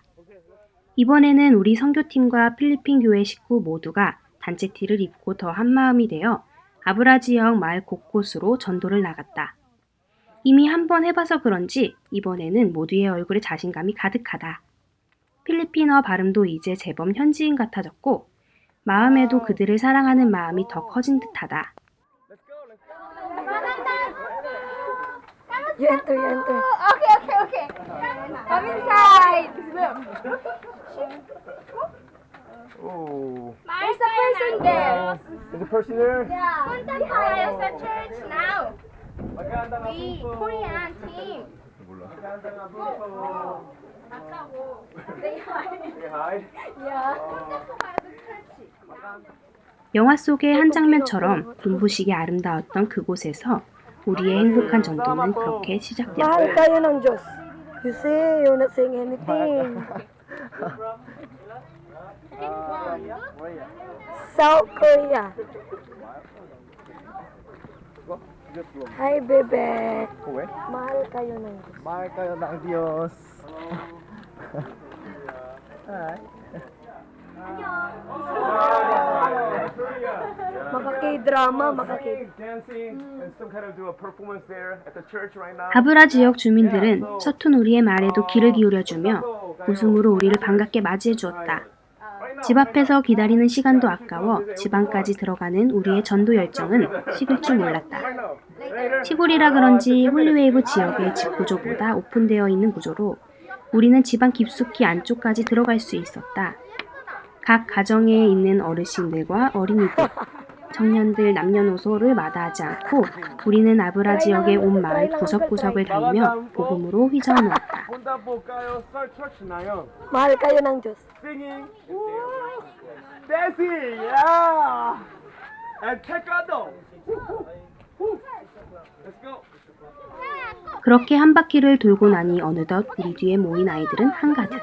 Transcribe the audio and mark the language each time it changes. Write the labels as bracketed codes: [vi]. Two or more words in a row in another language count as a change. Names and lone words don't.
[ko] 이번에는 우리 선교팀과 필리핀 교회 식구 모두가 단체 티를 입고 더 한마음이 되어 아브라 지역 마을 곳곳으로 전도를 나갔다. 이미 한번 해봐서 그런지 이번에는 모두의 얼굴에 자신감이 가득하다. 필리핀어 발음도 이제 제법 현지인 같아졌고 마음에도 그들을 사랑하는 마음이 더 커진 듯하다. [en] You enter. Okay. Come inside. Oh. There's a person there. There's a person there? Yeah. There's a church now. We Korean team. Say hi. Say hi. Yeah. [ko] 영화 속의 한 장면처럼 눈부시게 아름다웠던 그곳에서 우리의 행복한 전도는 그렇게 시작되었다. [tl] Mahal kayo ng Diyos. [en] You say you're not saying anything. South Korea. Hi, bebe. [tl] Mahal kayo ng Diyos. Mahal kayo ng Diyos. Makaki-drama, makaki. [ko] 아브라 지역 주민들은 서툰 우리의 말에도 귀를 기울여주며 웃음으로 우리를 반갑게 맞이해 주었다. 집 앞에서 기다리는 시간도 아까워 집 안까지 들어가는 우리의 전도 열정은 식을 줄 몰랐다. 시골이라 그런지 홀리웨이브 지역의 집 구조보다 오픈되어 있는 구조로 우리는 집 안 깊숙이 안쪽까지 들어갈 수 있었다. 각 가정에 있는 어르신들과 어린이들, 청년들 남녀노소를 마다하지 않고 우리는 아브라 지역의 온 마을 구석구석을 다니며 복음으로 휘저어놓았다. [tl] Mahal kayo ng Diyos. [en] Singing. Dancing. Yeah. And taekwondo. Let's go. [ko] 그렇게 한 바퀴를 돌고 나니 어느덧 우리 뒤에 모인 아이들은 한가득.